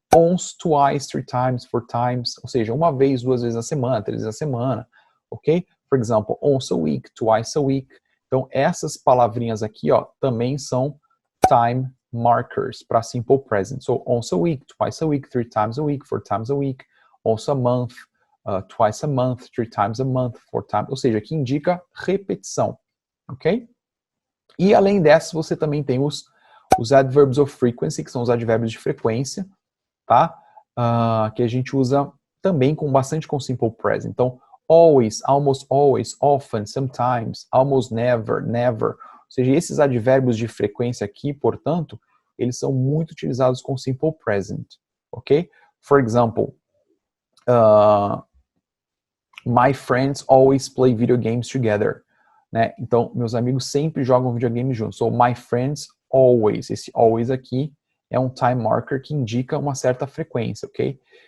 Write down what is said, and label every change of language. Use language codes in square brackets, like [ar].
[en] once, twice, three times, four times, [pt] ou seja, uma vez, duas vezes na semana, três vezes na semana, ok? [en] For example, once a week, twice a week. [pt] Então, essas palavrinhas aqui, ó, também são time markers para simple present. [en] So, once a week, twice a week, three times a week, four times a week, once a month, twice a month, three times a month, four times, [pt] ou seja, que indica repetição, ok? E além dessas, você também tem os adverbs of frequency, que são os advérbios de frequência, tá? Que a gente usa também bastante com simple present. [en] Então, always, almost always, often, sometimes, almost never, never. [pt] Ou seja, esses advérbios de frequência aqui, portanto, eles são muito utilizados com simple present, ok? [en] For example, my friends always play video games together. [pt] Né? Então, meus amigos sempre jogam videogame juntos. [en] So, my friends always. [pt] Esse always aqui é um time marker que indica uma certa frequência, ok?